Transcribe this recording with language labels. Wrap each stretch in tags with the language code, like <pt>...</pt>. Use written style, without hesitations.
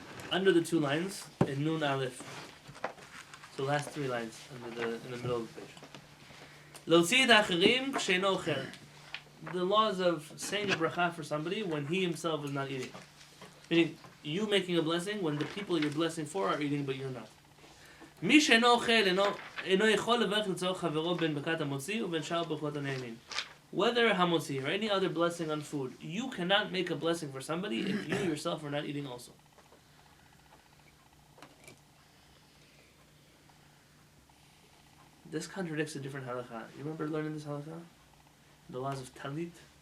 <en>Under the 2 lines, in Nun Aleph, the last 3 lines in the middle of the page.</en> <he>L'otzi et ha'acherim k'sheino ocher.</he> <en>The laws of saying a bracha for somebody when he himself is not eating. Meaning, you making a blessing when the people you're blessing for are eating but you're not.</en> <he>מי שאינו אוכל אינו יכול לברך לצורך חברו בין ברכת המוציא ובין שאר ברכות הנהנים.</he> <en>Whether hamotzi or any other blessing on food, you cannot make a blessing for somebody if you yourself are not eating also. This contradicts a different halakha. You remember learning this halakha? The laws of talit?</en>